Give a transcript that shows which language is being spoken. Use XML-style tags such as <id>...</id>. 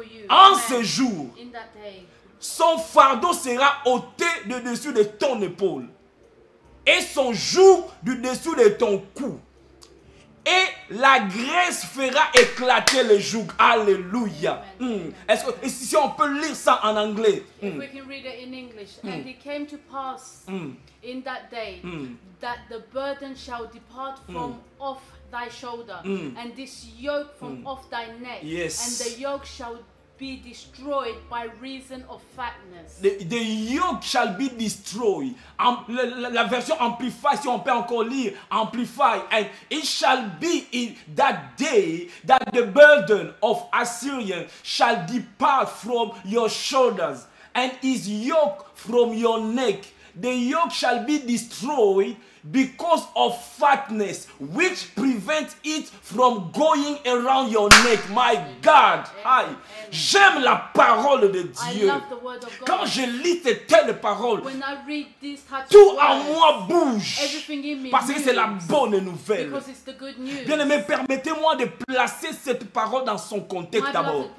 <fr>En ces jours, son fardeau sera ôté de dessus de ton épaule et son joug du dessous de ton cou. Et la graisse fera éclater le joug. Alléluia. Est-ce que si on peut lire ça en anglais?</fr> <en>If we can read it in English. And it came to pass in that day that the burden shall depart from off thy shoulder, and this yoke from off thy neck, Yes. and the yoke shall be destroyed by reason of fatness. The yoke shall be destroyed.</en> <fr>La version Amplify, si on peut encore lire, Amplify.</fr> <en>And it shall be in that day that the burden of Assyrian shall depart from your shoulders, and his yoke from your neck. The yoke shall be destroyed because of fatness, which prevents it from going around your neck. My God,</en> <fr>j'aime la parole de Dieu. Quand je lis ces telles paroles, tout en moi bouge, parce que c'est la bonne nouvelle. Bien-aimé, permettez-moi de placer cette parole dans son contexte d'abord.</fr>